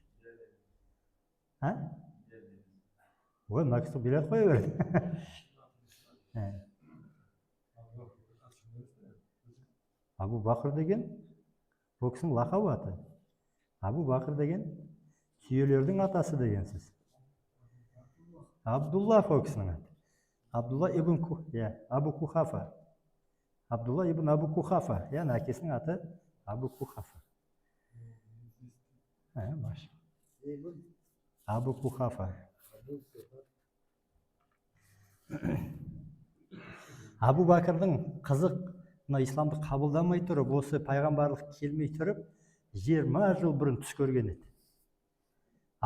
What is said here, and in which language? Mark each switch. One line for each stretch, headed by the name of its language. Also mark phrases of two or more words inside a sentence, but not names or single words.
Kazakh: Ой, мына кісі билет қоя берді. Абу Бақыр деген бұл кісінің лақабы аты. Абу Бақыр деген түйелердің атасы дегенсіз. Абдулла ол кісінің аты. Абдулла ибн Абу Кухафа. Абдулла ибн Абу Кухафа. Яғни әкесінің аты Абу Кухафа. Абу Кухафа. Абу Бәкірдің қызық исламды қабылдамай тұрып, осы пайғамбарлық келмей тұрып, 20 жыл бұрын түс көрген еді.